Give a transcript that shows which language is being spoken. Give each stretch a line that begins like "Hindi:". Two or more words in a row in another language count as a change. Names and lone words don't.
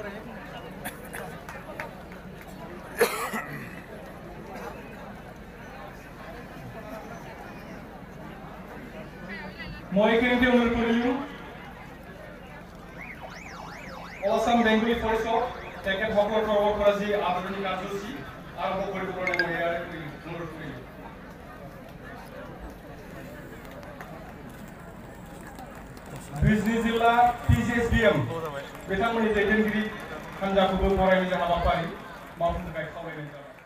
Assamese: মই এইখিনিতে অনুৰোধ কৰিলোঁ অল আসাম বেংগলী পৰিষদ তেখেতসকলৰ তৰফৰ পৰা যি আদৰণি কাৰ্যসূচী আৰম্ভ কৰিব কাৰণে মই ইয়াৰে অনুৰোধ কৰিলোঁ
Bodo: बिजनी जिल्ला PGSBM बिथांमोननि दैदेनगिरि हान्जाखौबो बरायनाय हाबाफारि मावफुंनो थाखाय खावलायनाय जाबाय